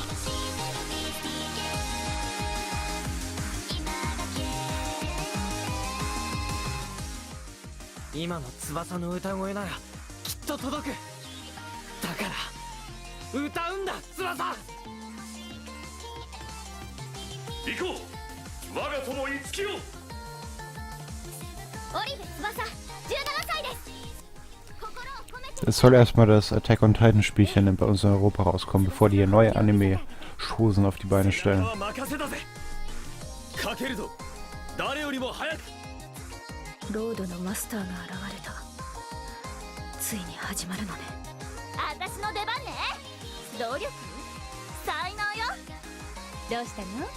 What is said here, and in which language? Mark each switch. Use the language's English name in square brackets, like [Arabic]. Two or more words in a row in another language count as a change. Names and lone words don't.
[Japanese] 今の翼の歌声ならきっと届く。だから歌うんだ翼。行こう、我が友いつきよ。オリベ翼、17歳です。 [German] Es soll erstmal das Attack on Titan Spielchen bei uns in Europa rauskommen, bevor die hier neue Anime-Chosen auf die Beine stellen. [Japanese] ロードのマスターが現れた。ついに始まるのね。私の出番ね。努力？才能よ。どうしたの？